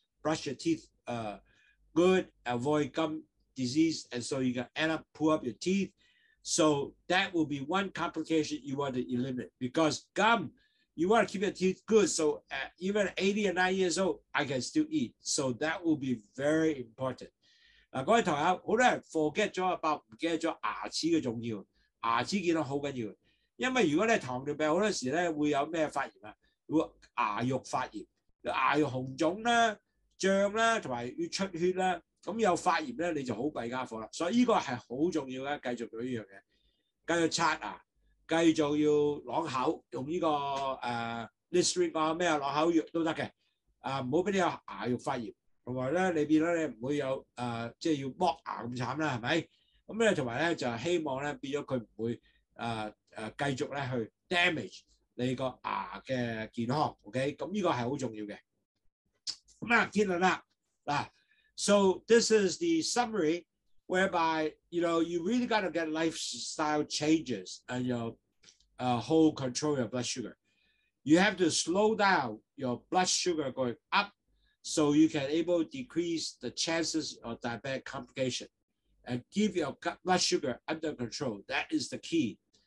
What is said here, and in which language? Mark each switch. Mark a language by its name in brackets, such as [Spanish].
[English] Brush your teeth good, avoid gum disease, and so you can end up pull up your teeth. So that will be one complication you want to eliminate because gum, you want to keep your teeth good. So even at 80 or 90 years old, I can still eat. So that will be very important. [Cantonese] 嗱，各位同學，好多人 forget 咗唔記得咗牙齒嘅重要，牙齒健康好緊要。因為如果你係糖尿病，好多時咧會有咩發炎啊？會牙肉發炎，牙肉紅腫啦、脹啦，同埋要出血啦。咁有發炎咧，你就好弊家伙啦。所以呢個係好重要嘅，繼續做呢樣嘢，繼續刷牙，繼續要啷口，用呢個 Listerine 啊咩啊落口藥都得嘅，唔好俾你有牙肉發炎，同埋咧你變咗你唔會有即係要剝牙咁慘啦，係咪？咁咧同埋咧就希望咧變咗佢唔會繼續咧去 damage 你個牙嘅健康 ，OK？咁呢個係好重要嘅。咁啊，結論啦嗱 [English] ，so this is the summary whereby you really got to get lifestyle changes and whole control your blood sugar. You have to slow down your blood sugar going up so you can able to decrease the chances of diabetic complication and keep your blood sugar under control. That is the key.